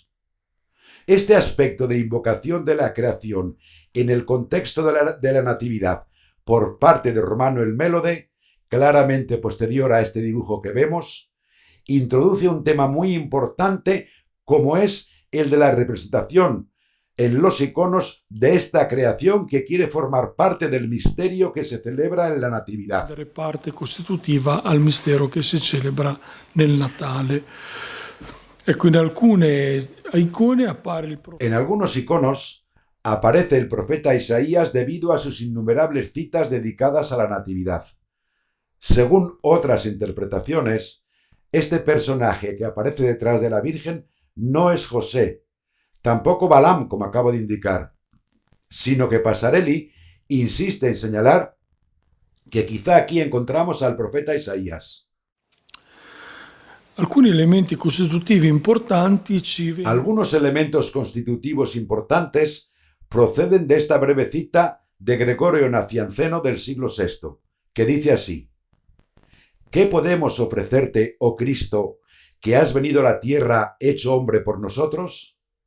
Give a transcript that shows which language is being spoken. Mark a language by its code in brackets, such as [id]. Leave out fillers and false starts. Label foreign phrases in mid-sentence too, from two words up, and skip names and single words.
[es] Este aspecto de invocación de la creación en el contexto de la Natividad por parte de Romano el Mélode, claramente posterior a este dibujo que vemos, introduce un tema muy importante como es el de la representación en los iconos de esta creación que quiere formar parte del misterio que se celebra en la Natividad. [it] Parte costitutiva al mistero che si celebra nel Natale. Ecco, in alcune icone appare il profeta. [es] En algunos iconos aparece el profeta Isaías debido a sus innumerables citas dedicadas a la Natividad. Según otras interpretaciones, este personaje que aparece detrás de la Virgen no es José, tampoco Balaam, como acabo de indicar, sino que Passarelli insiste en señalar que quizá aquí encontramos al profeta Isaías. [it] Alcuni elementi costitutivi importanti [es] Algunos elementos constitutivos importantes proceden de esta breve cita de Gregorio Nacianceno del siglo VI, que dice así: ¿qué podemos ofrecerte, oh Cristo, que has venido a la tierra hecho hombre por nosotros?